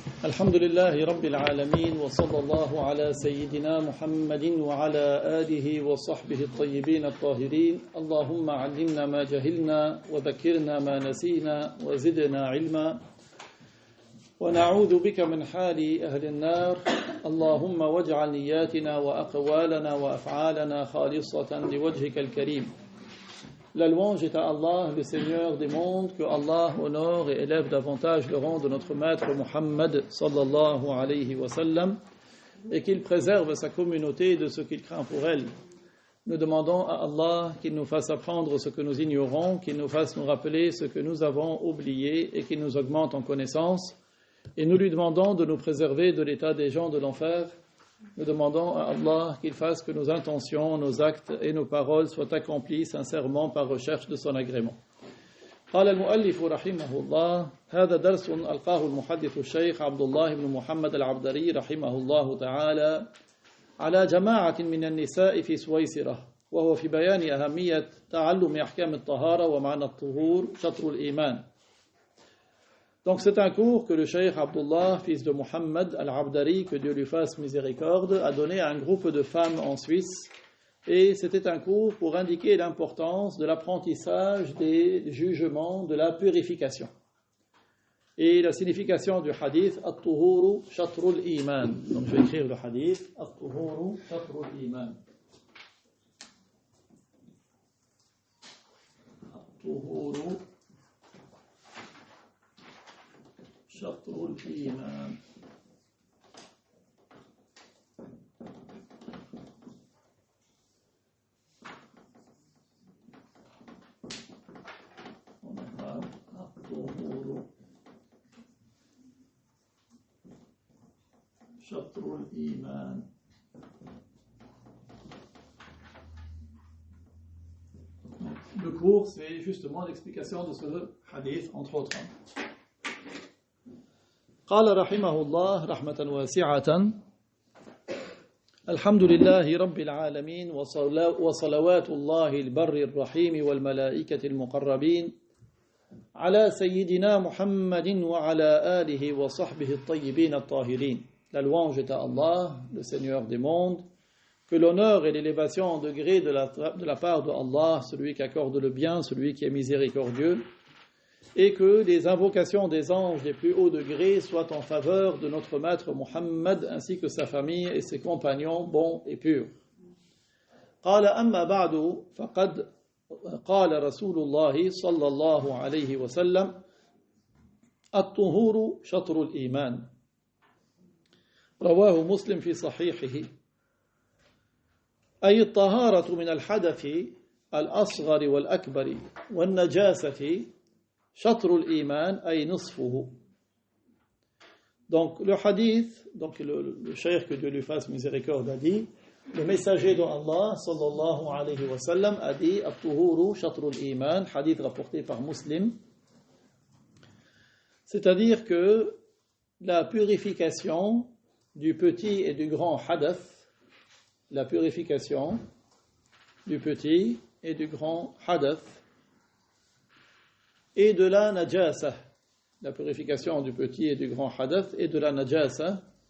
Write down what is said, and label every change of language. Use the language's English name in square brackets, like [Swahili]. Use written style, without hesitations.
[Arabic] الحمد لله رب العالمين وصلى الله على سيدنا محمد وعلى آله وصحبه الطيبين الطاهرين اللهم علمنا ما جهلنا وذكرنا ما نسينا وزدنا علما ونعوذ بك من حال أهل النار اللهم واجعل نياتنا وأقوالنا وأفعالنا خالصة لوجهك الكريم. [French] La louange est à Allah, le Seigneur des mondes, que Allah honore et élève davantage le rang de notre maître Muhammad sallallahu alayhi wa sallam et qu'il préserve sa communauté de ce qu'il craint pour elle. Nous demandons à Allah qu'il nous fasse apprendre ce que nous ignorons, qu'il nous fasse nous rappeler ce que nous avons oublié et qu'il nous augmente en connaissance. Et nous lui demandons de nous préserver de l'état des gens de l'enfer. Nous demandons à Allah qu'il fasse que nos intentions, nos actes et nos paroles soient accomplis sincèrement par recherche de son agrément. [Arabic] قال المؤلف رحمه الله هذا درس ألقاه المحدث الشيخ عبد الله بن محمد العبدري رحمه الله تعالى على جماعة من النساء في سويسرة وهو في بيان أهمية تعلم أحكام الطهارة ومعنى الطهور شطر الإيمان. [French] Donc c'est un cours que le cheikh Abdullah, fils de Muhammad al-Abdari, que Dieu lui fasse miséricorde, a donné à un groupe de femmes en Suisse. Et c'était un cours pour indiquer l'importance de l'apprentissage des jugements, de la purification. Et la signification du hadith, « At-tuhuru shatrul iman ». Donc je vais écrire le hadith, « At-tuhuru shatrul iman ». [Arabic] At-tuhuru شطر الإيمان. الطهور شطر الإيمان. [French] Le cours, c'est justement l'explication de ce hadith, entre autres. [Arabic] قال رحمه الله رحمة واسعة الحمد لله رب العالمين وصلوات الله البر الرحيم والملائكة المقربين على سيدنا محمد وعلى آله وصحبه الطيبين الطاهرين. [French] La louange est à Allah, le Seigneur des mondes, que l'honneur et l'élévation en degré de la part de Allah, celui qui accorde le bien, celui qui est miséricordieux, et que les invocations des anges des plus hauts degrés soient en faveur de notre maître Muhammad ainsi que sa famille et ses compagnons bons et purs. [Arabic] قال أما بعد فقد قال رسول الله صلى الله عليه وسلم الطهور شطر الإيمان رواه مسلم في صحيحه أي الطهارة من الحدث الأصغر والأكبر والنجاسة شطر الإيمان أي نصفه. [French] Donc le hadith, donc le cheikh, que Dieu lui fasse miséricorde, a dit, le messager d'Allah sallallahu alayhi wa sallam a dit at-tuhuru shatrul iman, hadith rapporté par Muslim, c'est-à-dire que la purification du petit et du grand hadath, la purification du petit et du grand hadath et de la najasa, la purification du petit et du grand hadath et de la najasa,